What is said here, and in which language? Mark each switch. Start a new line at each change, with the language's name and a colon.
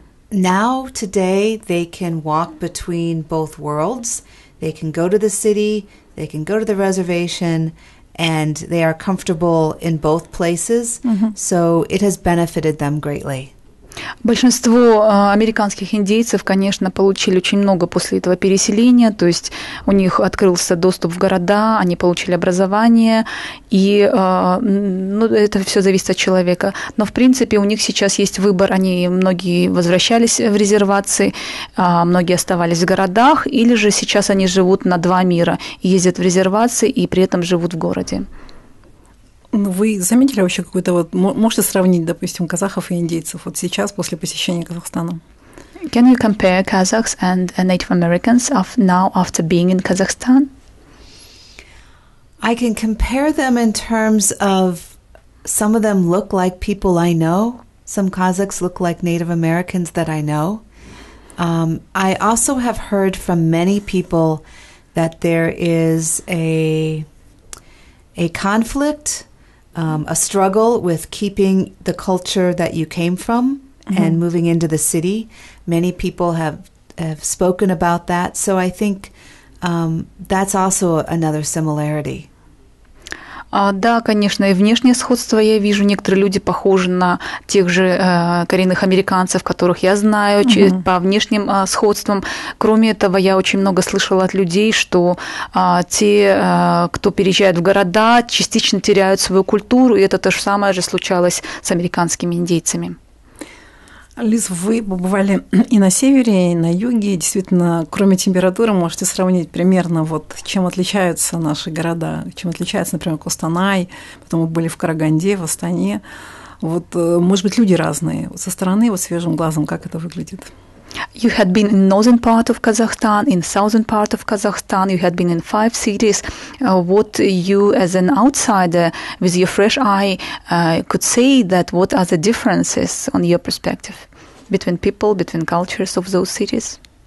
English: Now, today, they can walk between both worlds. They can go to the city, they can go to the reservation, and they are comfortable in both places. Mm-hmm. So it has benefited them greatly.
Russian: Большинство американских индейцев, конечно, получили очень много после этого переселения, то есть у них открылся доступ в города, они получили образование, и ну, это все зависит от человека. Но, в принципе, у них сейчас есть выбор, многие возвращались в резервации, многие оставались в городах, или же сейчас они живут на два мира, ездят в резервации и при этом живут в городе. Вы заметили вообще какой-то вот, можете сравнить, допустим, казахов и индейцев вот сейчас, после посещения Казахстана?
English: Can you compare Kazakhs and Native Americans now after being in Kazakhstan? I can compare them in terms of some of them look like people I know. Some Kazakhs look like Native Americans that I know. I also have heard from many people that there is a conflict, a struggle with keeping the culture that you came from and moving into the city. Many people have spoken about that. So I think that's also another similarity.
Russian: Да, конечно, и внешнее сходство я вижу. Некоторые люди похожи на тех же коренных американцев, которых я знаю по внешним сходствам. Кроме этого, я очень много слышала от людей, что те, кто переезжает в города, частично теряют свою культуру, и это то же самое же случалось с американскими индейцами. Лиз, вы побывали и на севере, и на юге. Действительно, кроме температуры, можете сравнить примерно, вот, чем отличаются наши города, чем отличается, например, Костанай, потом мы были в Караганде, в Астане. Вот, может быть, люди разные. Вот со стороны, вот свежим глазом, как это выглядит?
English: You had been in northern part of Kazakhstan, in southern part of Kazakhstan. You had been in 5 cities. What you, as an outsider, with your fresh eye, could say that what are the differences on your perspective between people, between cultures of those cities?